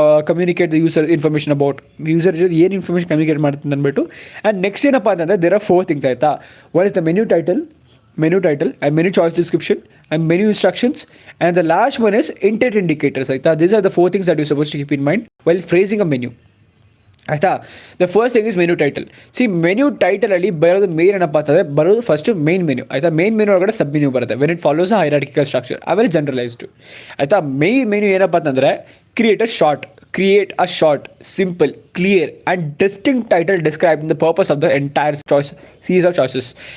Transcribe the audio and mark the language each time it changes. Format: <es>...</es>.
<en>communicate the user information about user</en> <kn>ಏನು</kn> <en>information communicate</en> <kn>ಮಾಡ್ತೀನಿ ಅಂದ್ಬಿಟ್ಟು.</kn> <en>and next</en> <kn>ಏನಪ್ಪ ಅಂತಂದರೆ</kn> <en>there are 4 things</en> <kn>ಆಯಿತಾ.</kn> <en>one is the menu title and menu choice description and menu instructions, and the last one is intent indicators</en> <kn>ಆಯಿತಾ.</kn> <en>These are the 4 things that you're supposed to keep in mind while phrasing a menu</en> <kn>ಆಯಿತಾ.</kn> <en>The first thing is menu title.</en> <kn>C menu ಟೈಟಲಲ್ಲಿ ಬರೋದು main ಏನಪ್ಪ ಅಂತಂದರೆ ಬರೋದು first main menu ಆಯಿತಾ.</kn> <en>main menu</en> <kn>ಒಳಗಡೆ</kn> <en>sub menu</en> <kn>ಬರುತ್ತೆ</kn> <en>When it follows a hierarchical structure.</en> <kn>ಆಮೇಲೆ</kn> <en>generalised</en> <kn>ಆಯಿತಾ.</kn> <en>main menu</en> <kn>ಏನಪ್ಪ ಅಂತಂದರೆ</kn> <en>Create a short simple clear and distinct title describing the purpose of the entire choice series of choices.</en>